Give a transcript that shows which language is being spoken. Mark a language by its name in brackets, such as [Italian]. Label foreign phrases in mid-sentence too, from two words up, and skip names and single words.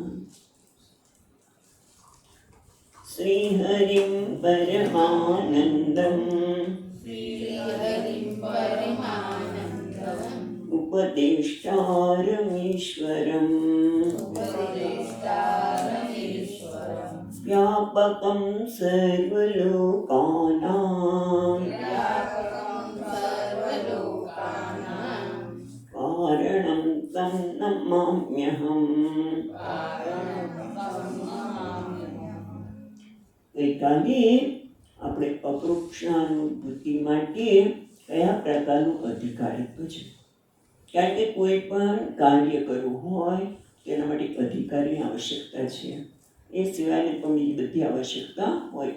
[Sanskrit] श्रीहरिं परमानन्दम् उपदेष्टारमीश्वरम् व्यापकं सर्वलोकानां कारणं तं नमाम्यहम्। [Gujarati] ગઈકાલે આપણે અપરોક્ષાનુભૂતિ માટે કયા પ્રકારનું અધિકારિત્વ છે? કારણ કે કોઈ પણ કાર્ય કરવું હોય તેના માટે અધિકારીની આવશ્યકતા છે, એ સિવાયની પણ બીજી બધી આવશ્યકતા હોય.